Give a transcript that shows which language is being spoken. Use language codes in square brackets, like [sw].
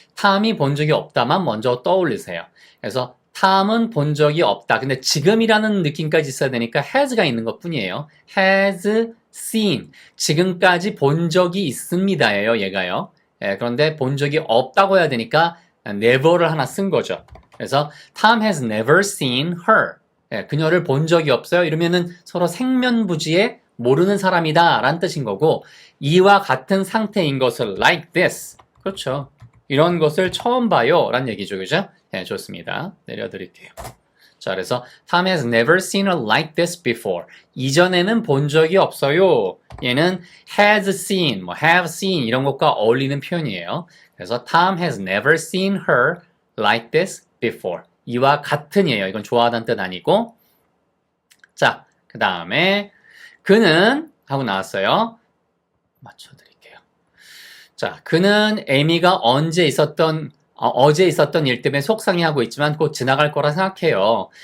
[ko] 탐이 본 적이 없다만 먼저 떠올리세요. 그래서 탐은 본 적이 없다. 근데 지금이라는 느낌까지 있어야 되니까 has가 있는 것 뿐이에요. [en] has seen. [ko] 지금까지 본 적이 있습니다예요, 얘가요. 그런데 본 적이 없다고 해야 되니까 never를 하나 쓴 거죠. [en] 그래서 Tom has never seen her. [ko] 그녀를 본 적이 없어요. 이러면은 서로 생면부지에 모르는 사람이다 라는 뜻인 거고, 이와 같은 상태인 것을 [en] like this. [ko] 그렇죠. 이런 것을 처음 봐요 라는 얘기죠. 그죠? 네, 좋습니다. 내려드릴게요. 자, 그래서 [en] Tom has never seen her like this before. [ko] 이전에는 본 적이 없어요. 얘는 has seen, 뭐 have seen 이런 것과 어울리는 표현이에요. [en] 그래서 Tom has never seen her like this before. [ko] 이와 같은이에요. 이건 좋아하다는 뜻 아니고. 자, 그 다음에 그는 하고 나왔어요. 맞춰드릴게요. 자, 그는 에미가 어제 있었던 일 때문에 속상해하고 있지만 곧 지나갈 거라 생각해요.